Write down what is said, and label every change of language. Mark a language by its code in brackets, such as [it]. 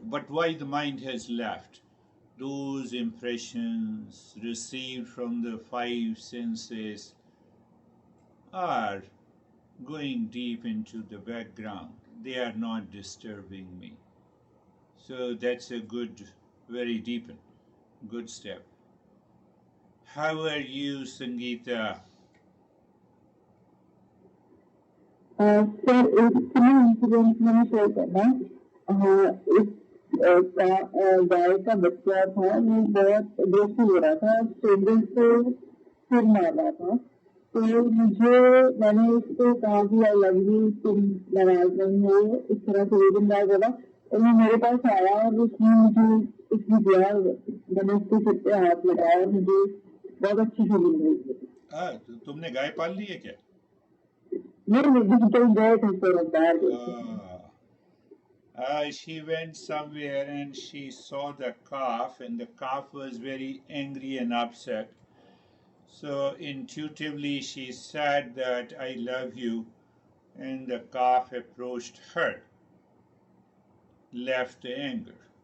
[en] But why the mind has left? Those impressions received from the five senses are going deep into the background. They are not disturbing me. So that's a good, very deep, good step. How are you, Sangeeta? [hi] Sir एक इतना incident मैंने share करना एक गाय का बच्चा था वो बहुत अग्रेसिव हो रहा था स्ट्रेंजर्स को सिर मार रहा था तो मैंने उसको कहा कि [en] I love you [hi] तुम नाराज नहीं हो इस तरह से 2 दिन बाद बोला और वो मेरे पास आया और उसने मुझे उसने दिया मैंने उसके सिर पे हाथ लगाया और मुझे बहुत अच्छी फीलिंग हुई तो तुमने गाय पाल ली है क्या? नहीं गए थे सर बाहर गए [en] She went somewhere and she saw the calf, and the calf was very angry and upset. So intuitively she said that I love you, and the calf approached her, left the anger.